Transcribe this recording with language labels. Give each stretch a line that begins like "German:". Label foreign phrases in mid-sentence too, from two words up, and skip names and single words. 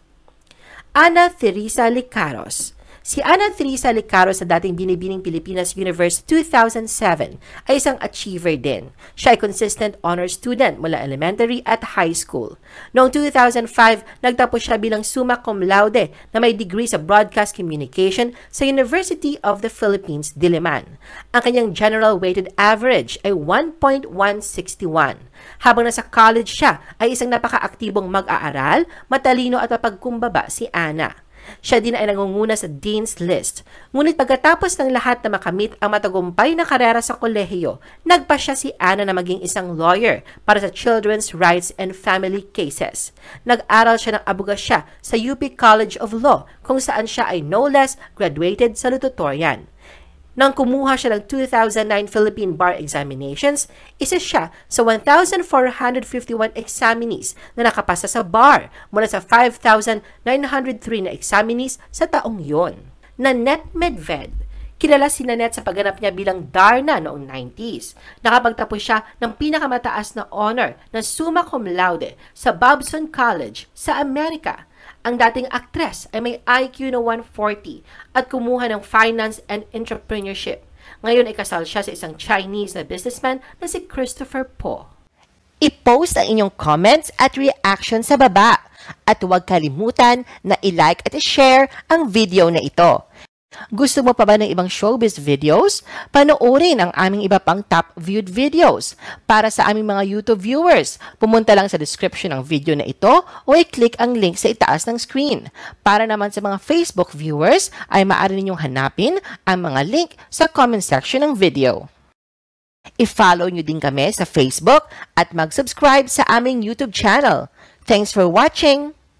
Filipino: Ana Teresa Licaros. Si Ana Teresa Licaros sa dating Binibining Pilipinas Universe 2007 ay isang achiever din. Siya ay
English: consistent honor student
Filipino: mula elementary at
English: high school.
Filipino: Noong 2005, nagtapos siya bilang
Latin: summa cum laude
Filipino: na may degree sa
English: Broadcast Communication
Filipino: sa University of the Philippines, Diliman. Ang kanyang
English: general weighted average
Filipino: ay 1.161. Habang nasa college siya, ay isang napaka-aktibong mag-aaral, matalino at mapagkumbaba si Ana. Siya din ay nangunguna sa Dean's List. Ngunit pagkatapos ng lahat na makamit ang matagumpay na karera sa kolehiyo, nagpasya si Ana na maging isang lawyer para sa
English: children's rights and family cases.
Filipino: Nag-aral siya ng abogasya sa UP College of Law kung saan siya ay
English: no less graduated salutatorian.
Filipino: Nang kumuha siya ng 2009 Philippine Bar Examinations, isa siya sa 1,451 examinees na nakapasa sa bar mula sa 5,903 na examinees sa taong yon. Nanette Medved. Kilala si Nanette sa pagganap niya bilang Darna noong 90s. Nakapagtapos siya ng pinakamataas na honor na
Latin: summa cum laude
Filipino: sa Babson College sa Amerika. Ang dating aktres ay may IQ na 140 at kumuha ng
English: finance and entrepreneurship.
Filipino: Ngayon ay kasal siya sa isang Chinese na businessman na si Christopher Po. I-post ang inyong comments at reaction sa baba. At huwag kalimutan na i-like at i-share ang video na ito. Gusto mo pa ba ng ibang
English: showbiz videos?
Filipino: Panoorin ang aming iba pang
English: top viewed videos.
Filipino: Para sa aming mga YouTube viewers, pumunta lang sa description ng video na ito o i-click ang link sa itaas ng screen. Para naman sa mga Facebook viewers, ay maaari ninyong hanapin ang mga link sa
English: comment section
Filipino: ng video. I-follow nyo din kami sa Facebook at mag-subscribe sa aming YouTube channel.
English: Thanks for watching!